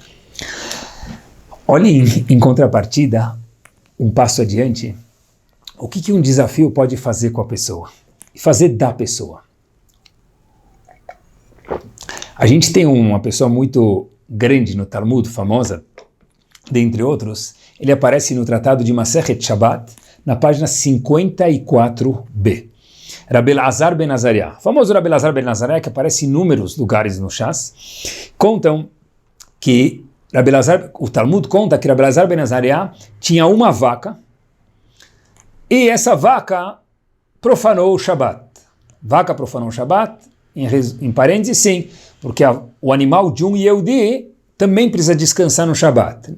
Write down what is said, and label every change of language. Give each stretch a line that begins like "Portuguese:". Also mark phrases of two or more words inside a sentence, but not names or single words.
Portuguese: Olhem em contrapartida, um passo adiante, o que um desafio pode fazer com a pessoa? E fazer da pessoa. A gente tem uma pessoa muito grande no Talmud, famosa, dentre outros, ele aparece no Tratado de
Hebrew: מסכת שבת,
Portuguese: na página 54b. Rabbi Elazar ben Azariah, famoso Rabbi Elazar ben Azariah, que aparece em inúmeros lugares no Shas, contam que o Talmud conta que Rabbi Elazar ben Azariah tinha uma vaca, e essa vaca profanou o Shabbat. Vaca profanou o Shabbat, em parênteses, sim, porque o animal de um Yehudi também precisa descansar no Shabbat.